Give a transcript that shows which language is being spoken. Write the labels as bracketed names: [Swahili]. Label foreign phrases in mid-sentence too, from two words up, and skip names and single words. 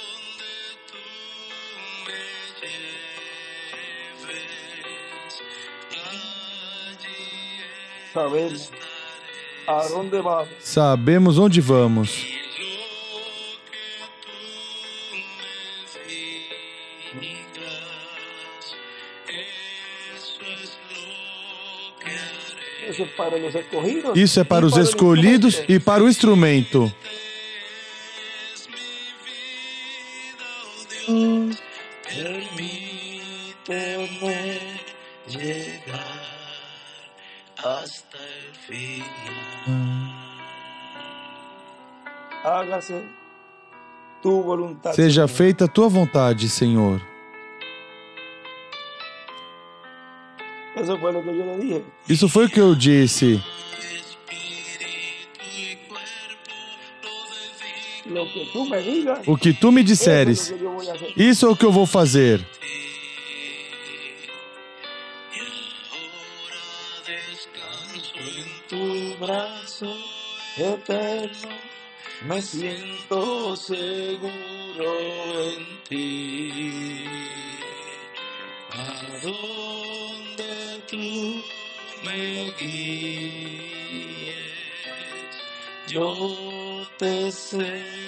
[Spanish] Sabemos a dónde vamos. [Portuguese] Sabemos onde vamos. [Spanish] Eso es para los escogidos. [Portuguese] Isso é para os escolhidos e para o instrumento. [Spanish] Permíteme llegar hasta el final. Hágase tu voluntad. [Portuguese] Seja feita a tua vontade, Senhor. [Spanish] Eso fue lo que yo le dije. [Portuguese] Isso foi o que eu disse. [Spanish] Lo que tú me digas, [Portuguese] O que tu me disseres, [Spanish] eso es lo que yo voy a hacer. [Portuguese] isso é o que eu vou fazer. [Spanish] Descanso en tu eterno, me siento seguro en ti. A donde tú me guíes, yo te seguiré.